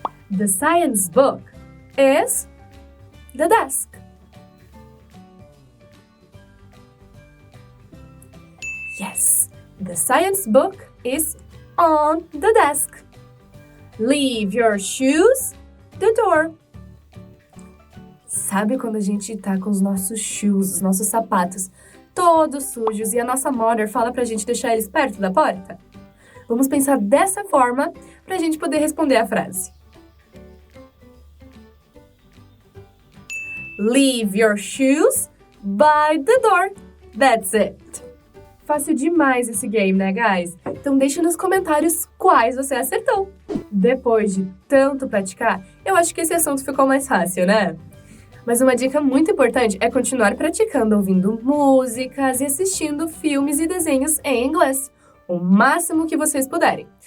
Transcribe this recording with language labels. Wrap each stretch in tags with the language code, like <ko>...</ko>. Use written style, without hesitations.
<en>The science book is the desk. Yes, the science book is on the desk. Leave your shoes the door.</en> <pt>Sabe quando a gente tá com os nossos shoes, os nossos sapatos, todos sujos e a nossa mother fala pra gente deixar eles perto da porta? Vamos pensar dessa forma pra gente poder responder a frase.</pt> <en>Leave your shoes by the door. That's it.</en> <pt>Fácil demais esse game, né, guys? Então deixa nos comentários quais você acertou. Depois de tanto praticar, eu acho que esse assunto ficou mais fácil, né? Mas uma dica muito importante é continuar praticando ouvindo músicas e assistindo filmes e desenhos em inglês, o máximo que vocês puderem.</pt>